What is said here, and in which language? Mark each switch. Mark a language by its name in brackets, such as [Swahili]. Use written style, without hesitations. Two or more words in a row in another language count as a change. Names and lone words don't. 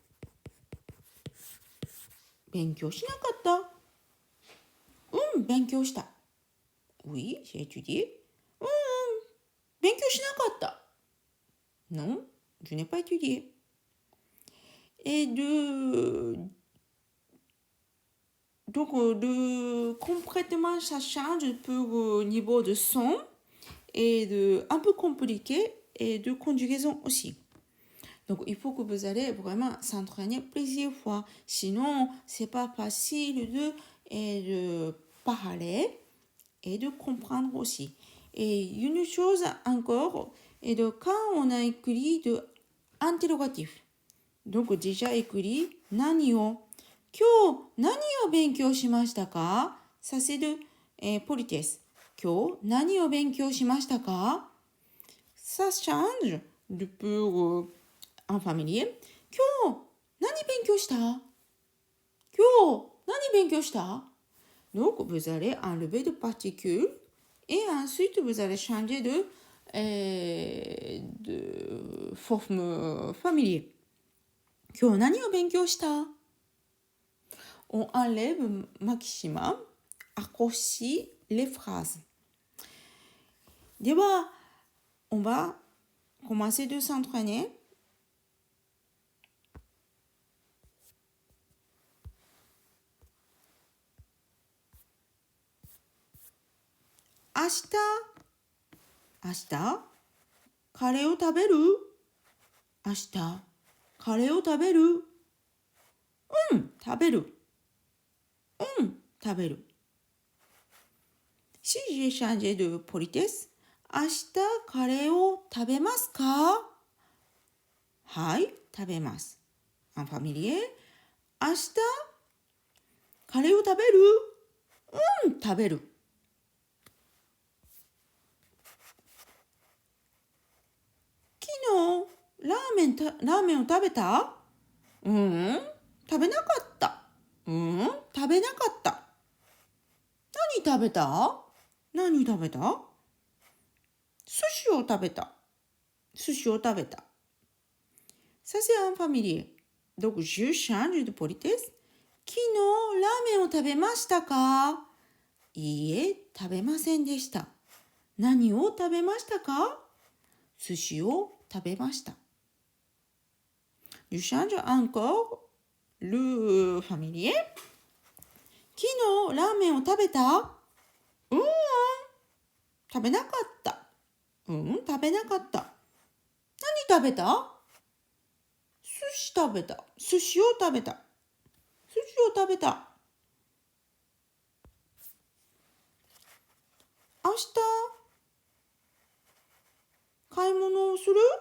[Japanese] 勉強しなかった。 [French] 勉強した。Oui, j'ai étudié. 勉強しなかった。Non, je n'ai pas étudié. Et donc, concrètement, ça change un peu au niveau de son et un peu compliqué et de conjugaison aussi. Donc, il faut que vous allez vraiment s'entraîner plusieurs fois. Sinon, c'est pas facile de parler et de comprendre aussi. Et une chose encore, et quand on a écrit de interrogatif, donc déjà écrit [Japanese] 何を今日何を勉強しましたか? [French] Ça c'est de politesse. [Japanese] 今日何を勉強しましたか? [French] Ça change de peu en familier. [Japanese] 今日何勉強した? 今日何勉強した? [French] Donc vous allez enlever de particules et ensuite vous allez changer de forme familier. [Japanese] 今日何を勉強した? [French] On enlève maximum, raccourcit les phrases. では、on va commencer de s'entraîner. [Japanese] 明日、カレーを食べる? 明日、カレーを食べる? 食べる。食べる。 [French] Si j'ai changé de politesse, [Japanese] 明日カレーを食べますか? はい、食べます。 [French] En familier, [Japanese] 明日カレーを食べる?食べる。昨日ラーメンを食べた? 食べなかった。食べなかった。何食べた?寿司を食べた。 [French] Ça c'est un familier. Donc je change de politesse. [Japanese] 昨日ラーメンを食べましたか? いいえ、食べませんでした。何を食べましたか? 寿司を食べました。 [French] Je change encore le familier. [Japanese] 昨日ラーメンを食べた? 食べなかった。食べなかった。何食べた?寿司を食べた。寿司を食べた。明日買い物をする?